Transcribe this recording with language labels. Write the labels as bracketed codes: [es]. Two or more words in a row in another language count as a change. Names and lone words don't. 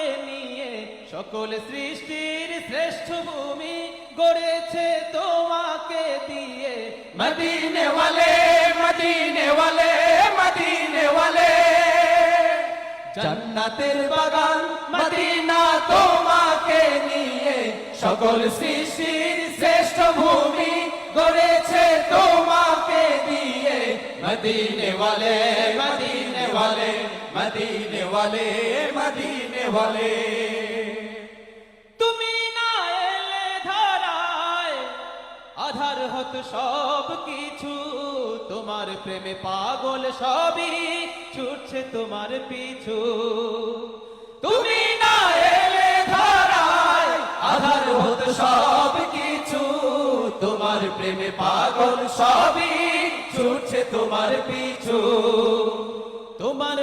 [bn] নিয়ে সকল সৃষ্টির শ্রেষ্ঠ ভূমি গড়েছে তোমাকে দিয়ে [ur] مدینے والے مدینے والے مدینے والے [bn] জান্নাতের বাগান মদিনা তোমাকে নিয়ে সকল সৃষ্টির শ্রেষ্ঠ ভূমি গড়েছে তোমাকে দিয়ে [ur] مدینے والے مدینے والے مدینے والے مدینے والے [bn] তুমি না এলে ধরায় আধার হতো সব কিছু তোমার প্রেমে পাগল সবই ছুটছে তোমার পিছু তুমি না এলে ধরায় আধার হতো সব কিছু তোমার প্রেমে পাগল সবই ছুটছে তোমার পিছু তোমার